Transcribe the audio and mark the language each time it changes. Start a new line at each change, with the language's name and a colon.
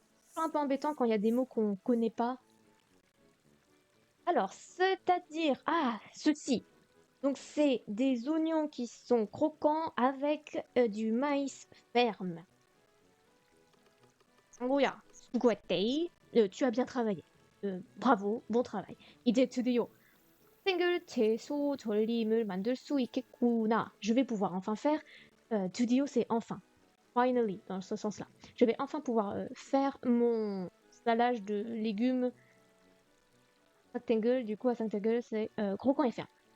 French: C'est un peu embêtant quand il y a des mots qu'on connaît pas. Alors, c'est-à-dire... Ah, ceci. Donc, c'est des oignons qui sont croquants avec du maïs ferme.
Korean: Angoya, 수고했대.
French: Tu as bien travaillé. Bravo, bon travail.
Korean: 이제 드디어 싱글 채소 절임을 만들 수 있겠구나.
French: Je vais pouvoir enfin faire. 드디어, c'est enfin. Finally, dans ce sens-là. Je vais enfin pouvoir faire mon salage de légumes. Rectangle, du coup, à rectangle, c'est croquant et ferme.